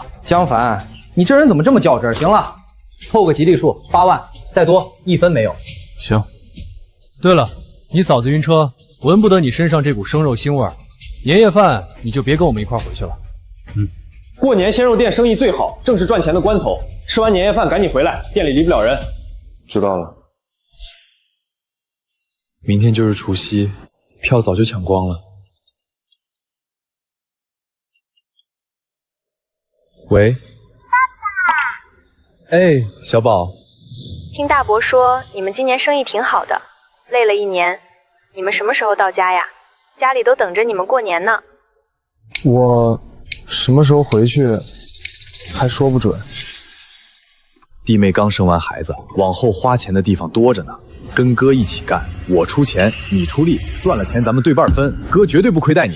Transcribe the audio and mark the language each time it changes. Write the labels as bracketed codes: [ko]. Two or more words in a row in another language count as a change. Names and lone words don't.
[zh] 江凡，你這人怎麼這麼較真？行了，湊個吉利數，8萬，再多1分沒有。行。對了，你嫂子暈車，聞不得你身上這股生肉腥味兒，年夜飯你就別跟我們一塊回去了。過年鮮肉店生意最好，正是賺錢的關頭。吃完年夜飯趕緊回來，店裡離不了人。知道了。明天就是除夕，票早就搶光了。喂，爸爸。哎，小宝。听大伯说你们今年生意挺好的，累了1年，你们什麼時候到家呀？家裡都等着你們過年呢。我什麼時候回去還說不準。弟妹剛生完孩子，往後花錢的地方多着呢。跟哥一起幹，我出錢，你出力，賺了錢咱們對半分，哥絕對不虧待你。